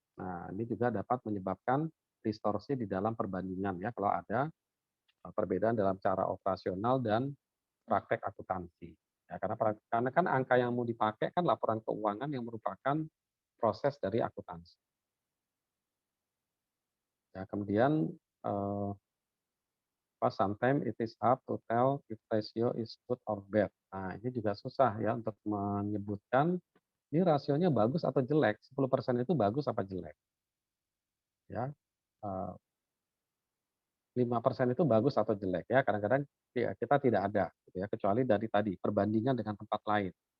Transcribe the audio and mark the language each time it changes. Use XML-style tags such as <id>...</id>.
<id>Nah, ini juga dapat menyebabkan distorsi di dalam perbandingan ya kalau ada perbedaan dalam cara operasional dan praktek akuntansi. Ya, karena kan angka yang mau dipakai kan laporan keuangan yang merupakan proses dari akuntansi. Ya, kemudian</id> <en>sometimes it is hard to tell if ratio is good or bad.</en> <id>Nah, ini juga susah ya untuk menyebutkan ini rasionya bagus atau jelek. 10% itu bagus apa jelek. Ya, 5% itu bagus atau jelek ya. Kadang-kadang kita tidak ada gitu ya, kecuali dari tadi perbandingan dengan tempat lain.</id>